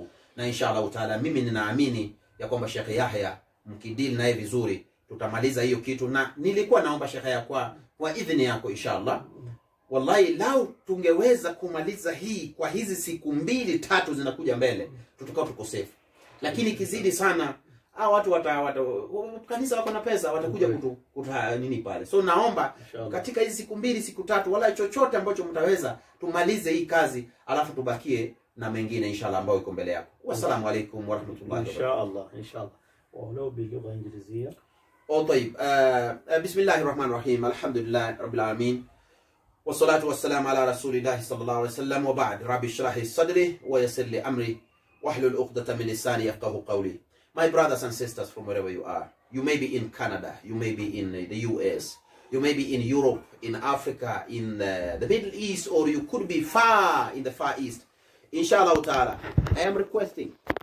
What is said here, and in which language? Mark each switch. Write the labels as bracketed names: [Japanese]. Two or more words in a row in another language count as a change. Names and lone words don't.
[Swahili] Na [Arabic] إن شاء الله تعالى [Swahili] mimi ninaamini ya kwamba Sheikh Yahya mkidili naye vizuri tutamaliza hiyo kitu, na nilikuwa naomba Sheikh Yahya kwa idhini yako inshallah, [Arabic] والله لو [Swahili] tungeweza kumaliza hii kwa hizi siku 2-3 zinakuja mbele, tutakao tuko safe. Lakini kizidi sana watu kanisa wako na pesa, watakuja kuta nini pale. So naomba katika hizi siku 2 siku 3 wala chochote ambacho mtaweza, tumalize hii kazi, alafu tubakie na mengine inshallah ambayo iko mbele yako. [Arabic] والسلام عليكم ورحمة الله inshallah. ولو بلغة إنجليزية. طيب بسم الله الرحمن الرحيم الحمد لله رب العالمين والصلاة والسلام على رسول الله صلى الله عليه وسلم وبعد. رب اشرح لي صدري ويسر لي أمري واحلل عقدة من لساني يفقهوا قولي. [English] My brothers and sisters from wherever you are, you may be in Canada, you may be in the US, you may be in Europe, in Africa, in the Middle East, or you could be far in the Far East. [Arabic] إن شاء الله تعالى, [English] I am requesting